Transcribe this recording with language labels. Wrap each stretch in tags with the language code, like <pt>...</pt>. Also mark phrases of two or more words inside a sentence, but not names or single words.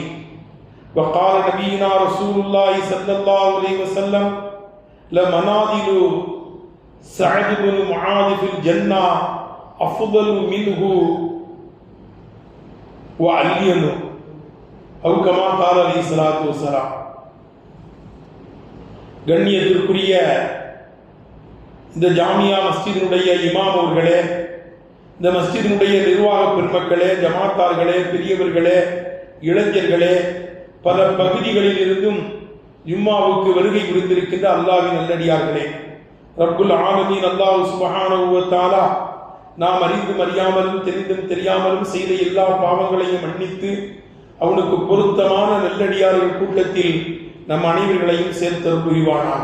<ar>وقال نبينا رسول الله صلى الله عليه وسلم: لمنازل سعد بن معاذ في الجنة أفضل منه وعلي أو كما قال عليه الصلاة والسلام.</ar> <ta>கண்ணியத்திற்குரிய இந்த ஜாமியா மஸ்ஜிதினுடைய இமாம் அவர்களே, இந்த மஸ்ஜிதினுடைய நிர்வாக பெருமக்களே, ஜமாத்தார்களே, பெரியவர்களே, இளைஞர்களே, பல பகுதிகளில் இருந்தும் ஜும்மாவுக்கு வருகை புரிந்திருக்கின்ற அல்லாஹ்வின் நல்லடியார்களே,</ta> <ar>رب العالمين الله سبحانه وتعالى</ar> <ta>நாம் அறிந்தும் அறியாமலும் தெரிந்தும் தெரியாமலும் செய்த எல்லா பாவங்களையும் மன்னித்து அவனுக்கு பொருத்தமான நல்லடியார்கள் கூட்டத்தில் நம் அனைவர்களையும் சேர்த்தருள் புரிவானாக.</ta>